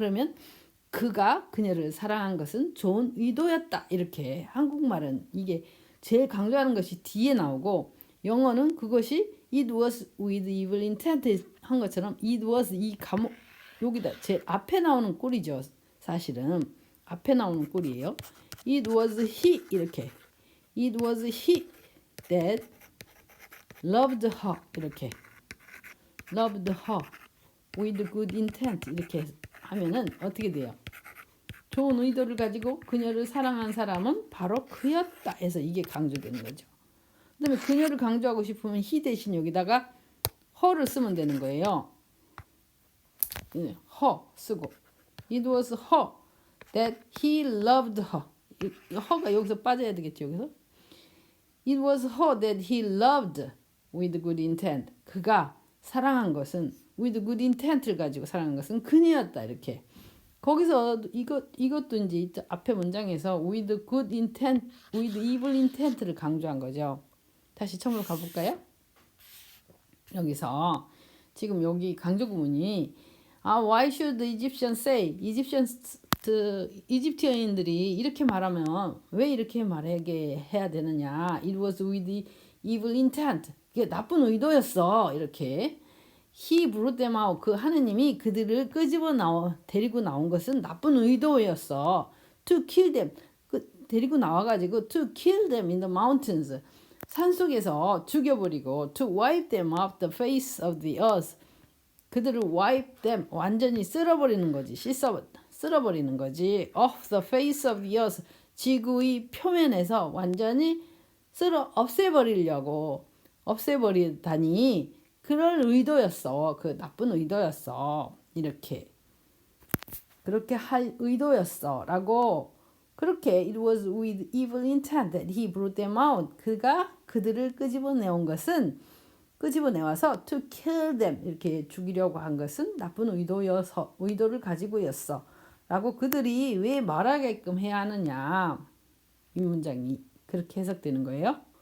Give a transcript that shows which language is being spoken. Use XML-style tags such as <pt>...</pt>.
<ko>그러면 그가 그녀를 사랑한 것은 좋은 의도였다. 이렇게 한국말은 이게 제일 강조하는 것이 뒤에 나오고 영어는 그것이</ko> <en>it was with evil intent</en> <ko>한 것처럼 it was 이 과목 여기다 제 앞에 나오는 꼴이죠. 사실은 앞에 나오는 꼴이에요.</ko> <en>it was he 이렇게 it was he that loved her 이렇게 loved her with good intent</en> <ko>이렇게 하면은 어떻게 돼요? 좋은 의도를 가지고 그녀를 사랑한 사람은 바로 그였다 해서 이게 강조되는 거죠. 그 다음에 그녀를 강조하고 싶으면 he 대신 여기다가 her를 쓰면 되는 거예요.</ko> <en>her 쓰고 it was her that he loved her her가</en> <ko>여기서 빠져야 되겠죠.</ko> <en>여기서 it was her that he loved with good intent</en> <ko>그가 사랑한 것은</ko> <en>with good intent를</en> <ko>가지고 사랑한 것은 그녀였다 이렇게 거기서 이것도 이제 앞에 문장에서 with good intent, with evil intent를 강조한 거죠. 다시 처음으로 가볼까요? 여기서 지금 여기 강조 구문이</ko> <en>why should the Egyptians say?</en> <ko>이집트인들이 이렇게 말하면 왜 이렇게 말하게 해야 되느냐?</ko> <en>It was with evil intent.</en> <ko>이게 나쁜 의도였어. 이렇게.</ko> <en>He brought them out.</en> <ko>그 하느님이 그들을 데리고 나온 것은 나쁜 의도였어.</ko> <en>To kill them.</en> <ko>데리고 나와가지고</ko> <en>to kill them in the mountains.</en> <ko>산속에서 죽여버리고</ko> <en>to wipe them off the face of the earth.</en> <ko>그들을</ko> <en>wipe them</en> <ko>완전히 쓸어버리는 거지. 쓸어버리는 거지.</ko> <en>off the face of the earth.</en> <ko>지구의 표면에서 완전히 없애버리다니 그럴 의도였어. 그 나쁜 의도였어. 그렇게 할 의도였어. 라고 그렇게</ko> <en>it was with evil intent that he brought them out.</en> <ko>그가 그들을 끄집어내와서</ko> <en>to kill them</en> <ko>이렇게 죽이려고 한 것은 나쁜 의도를 가지고였어. 라고 그들이 왜 말하게끔 해야 하느냐. 이 문장이 그렇게 해석되는 거예요.</ko>